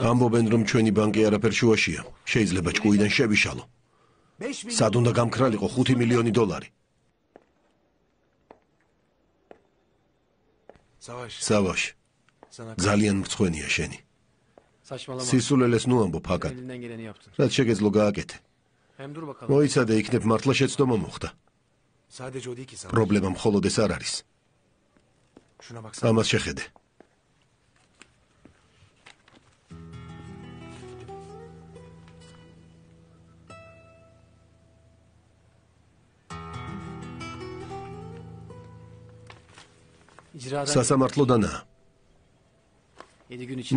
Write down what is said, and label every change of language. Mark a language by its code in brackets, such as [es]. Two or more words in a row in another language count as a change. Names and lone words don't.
[ka] ამბობენ, რომ ჩვენი ბანკი არაფერ შუაშია. შეიძლება ჭკუიდან შევიშალო. [tr] 5 milyon. [ka] სად უნდა გამქრალიყო 5 მილიონი დოლარი. [tr] Savaş. [ka] სავაშ, [tr] Sana [ka] ძალიან მრცხვენია შენი. [tr] Saçmalama. [ka] სისულელეს ნუ ამბობ აკად. [tr] Elinden geleni yaptın. [ka] რაც შეგეძლო გააკეთე. [tr] Hem dur bakalım. [ka] მოიცადე, იქნებ მართლა შეცდომა მოხდა. [tr] sadece o değil ki Savaş. [ka] პრობლემა მხოლოდ ეს არ არის. [tr] Şuna baksana. [ka] ამას შეხედე. [tr] İcradan [ka] სასამართლოდანაა. [tr] 7 gün için